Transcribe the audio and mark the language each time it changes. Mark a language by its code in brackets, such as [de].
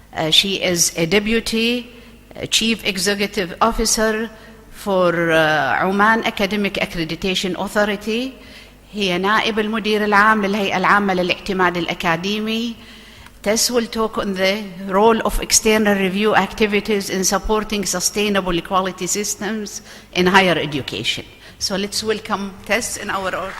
[en] She is a Deputy Chief Executive Officer for Oman Academic Accreditation Authority. [ar] هي نائب المدير العام للهيئة العامة للاعتماد الأكاديمي. [en] Tess will talk on the role of external review activities in supporting sustainable quality systems in higher education. So let's welcome Tess in our